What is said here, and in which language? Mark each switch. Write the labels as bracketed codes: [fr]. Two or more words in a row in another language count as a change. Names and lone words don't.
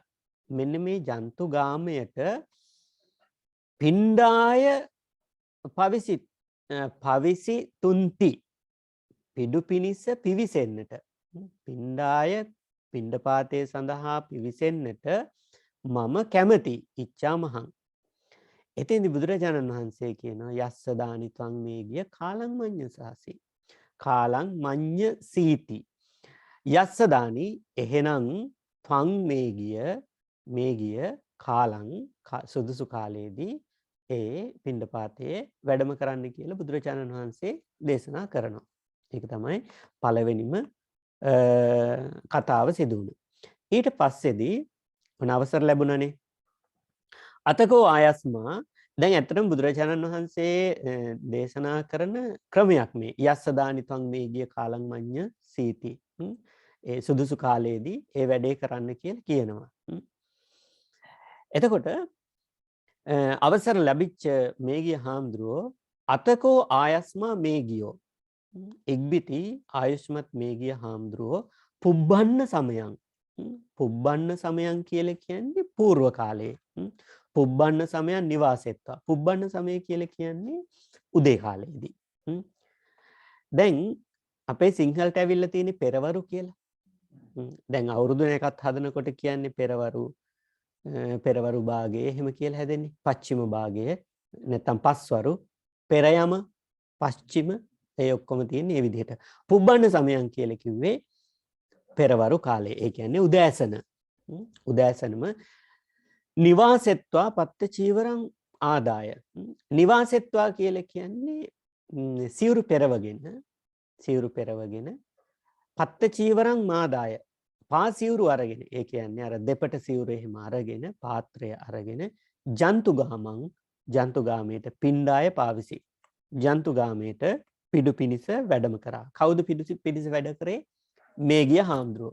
[si] මෙන්න මේ ජන්තුගාමයට [pi] පිණ්ඩාය පවිසි තුන්ති [si] පිඩු පිණිස පිවිසෙන්නට. පිණ්ඩාය පිණ්ඩපාතය සඳහා පිවිසෙන්නට මම කැමති [pi] ඉච්ඡා මහං. [si] එතෙන්දි බුදුරජාණන් වහන්සේ කියනවා [pi] යස්ස දානි ත්වං මේ ගිය කාලං මඤ්ඤ සාසි. කාලං මඤ්ඤ සීති. යස්ස දානි [si] එහෙනම් [pi] ත්වං මේ ගිය කාලං [si] සුදුසු කාලයේදී ඒ පිණ්ඩපාතයේ වැඩම කරන්න කියලා බුදුරජාණන් වහන්සේ දේශනා කරනවා. ඒක තමයි පළවෙනිම කතාව සිදු වුණේ. ඊට පස්සේදී මොන අවසර ලැබුණනේ? අතකෝ ආයස්මා දැන් ඇත්තටම බුදුරජාණන් වහන්සේ දේශනා කරන ක්‍රමයක් මේ [pi] යස්ස දානිත්වං මේ ගිය කාලං මඤ්ඤ සීති. [si] ඒ සුදුසු කාලයේදී ඒ වැඩේ කරන්න කියලා කියනවා. එතකොට අවසර ලැබිච්ච මේගිය හාමුදුරුවෝ [pi] අතකෝ ආයස්මා මේගියෝ [si] ඉක්බිති ආයුෂ්මත් මේගිය හාමුදුරුවෝ [pi] පුබ්බන්න සමයන්. පුබ්බන්න සමයන් [si] කියලා කියන්නේ పూర్ව කාලයේ. [pi] පුබ්බන්න සමයන් නිවාසෙත්වා. පුබ්බන්න සමය [si] කියලා කියන්නේ උදේ කාලයේදී. දැන් අපේ සිංහලට ඇවිල්ලා තියෙන පෙරවරු කියලා. දැන් අවුරුදු එකක් හදනකොට කියන්නේ පෙරවරු භාගයේ එහෙම කියලා හැදෙන්නේ. පච්චිම භාගයේ නැත්නම් පස්වරු පෙරයම පස්චිම ඒ ඔක්කොම තියෙන මේ විදිහට. [pi] පුබ්බන්න සමයන් [si] කියලා කිව්වේ පෙරවරු කාලේ. ඒ කියන්නේ උදෑසන. උදෑසනම [pi] නිවාසෙත්වා පත්ත චීවරං ආදාය. [si] නිවාසෙත්වා කියලා කියන්නේ සිවුරු පෙරවගෙන [pi] පත්ත චීවරං මාදාය. [si] පා සිවුරු අරගෙන ඒ කියන්නේ අර දෙපට සිවුරු එහෙම අරගෙන පාත්‍රය අරගෙන [pi] ජන්තුගාමයට පිණ්ඩාය පාවිසි. [si] ජන්තුගාමයට පිඩු පිනිස වැඩම කරා. කවුද පිඩු පිනිස වැඩ කරේ? මේගිය හාමුදුරුවෝ.